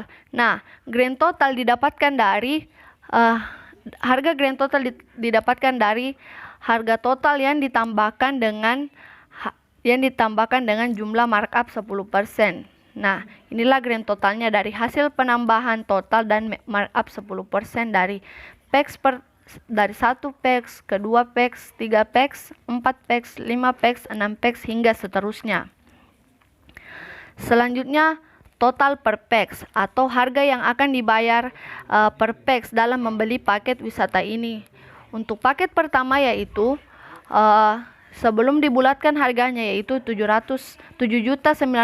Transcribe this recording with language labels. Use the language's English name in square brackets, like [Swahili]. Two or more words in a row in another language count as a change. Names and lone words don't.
[Indonesian] Nah, [English] grand total [Indonesian] didapatkan dari harga [English] grand total [Indonesian] didapatkan dari harga total yang ditambahkan dengan jumlah markup 10%. Nah, inilah [English] grand totalnya [Indonesian] dari hasil penambahan total dan markup 10% dari dari 1 pax ke 2 pax, 3 pax, 4 pax, 5 pax, 6 pax hingga seterusnya. Selanjutnya total [English] per pax [Indonesian] atau harga yang akan dibayar [English] per pax [Indonesian] dalam membeli paket wisata ini. Untuk paket pertama yaitu sebelum dibulatkan harganya yaitu 7.938